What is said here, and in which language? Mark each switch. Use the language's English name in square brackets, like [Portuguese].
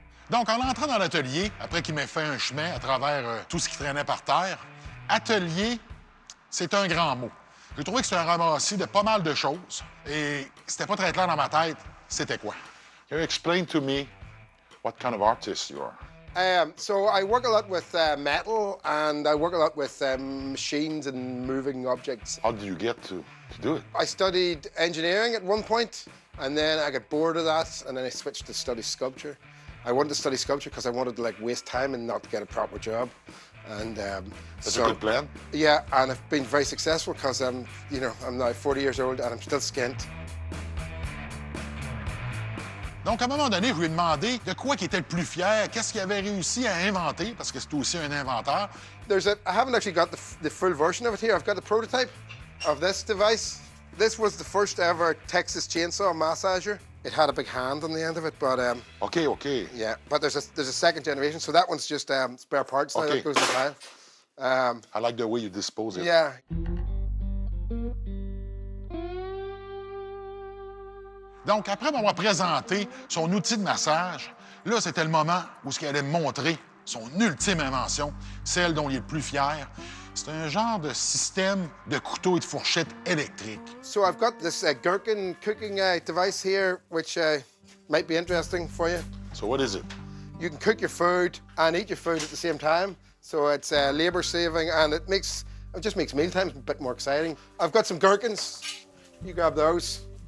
[French] Donc, en entrant dans l'atelier, après qu'il m'ait fait un chemin à travers tout ce qui traînait par terre, atelier, c'est un grand mot. J'ai trouvé que c'était un ramassis de pas mal de choses et c'était pas très clair dans ma tête, c'était quoi? [English] Can you explain to me what kind of artist you are? So I work a lot with metal, and I work a lot with machines and moving objects. How did you get to do it? I studied engineering at one point, and then I got bored of that, and then I switched to study sculpture. I wanted to study sculpture because I wanted to like waste time and not get a proper job. And That's a good plan. Yeah, and I've been very successful because I'm now 40 years old and I'm still skint. [French] Donc, à un moment donné, je lui ai demandé de quoi il était le plus fier, qu'est-ce qu'il avait réussi à inventer, parce que c'est aussi un inventeur. [English] I haven't actually got the full version of it here. I've got the prototype of this device. This was the first ever Texas chainsaw massager. It had a big hand on the end of it, but OK. yeah. But there's a second generation, so that one's just spare parts now Okay. that goes in the pile. I like the way you dispose it. Yeah. [French] Donc, après m'avoir présenté son outil de massage, là, c'était le moment où il allait me montrer son ultime invention, celle dont il est le plus fier. C'est un genre de système de couteau et de fourchette électrique. [English] So I've got this gherkin cooking device here, which might be interesting for you. So what is it? You can cook your food and eat your food at the same time. So it's labor saving, and it just makes mealtimes a bit more exciting. I've got some gherkins. You grab those.